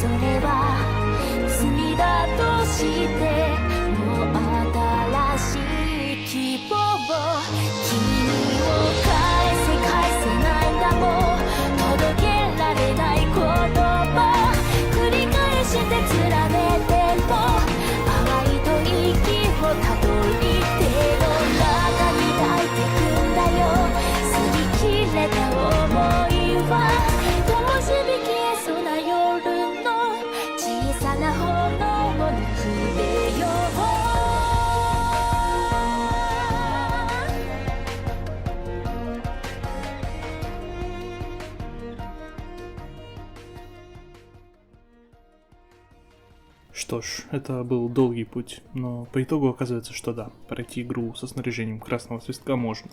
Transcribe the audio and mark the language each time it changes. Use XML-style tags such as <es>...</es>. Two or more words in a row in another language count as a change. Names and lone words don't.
<ja>れは罪だとしてもう新しい希望君を返せないんだもん届けられない言葉繰り返して連ねても淡いと息をたどりた想いは灯火消えそうな夜の小さな炎をぬくべよ</ja> <ru>Что ж, это был долгий путь, но по итогу оказывается, что да, пройти игру со снаряжением красного свистка можно.</ru>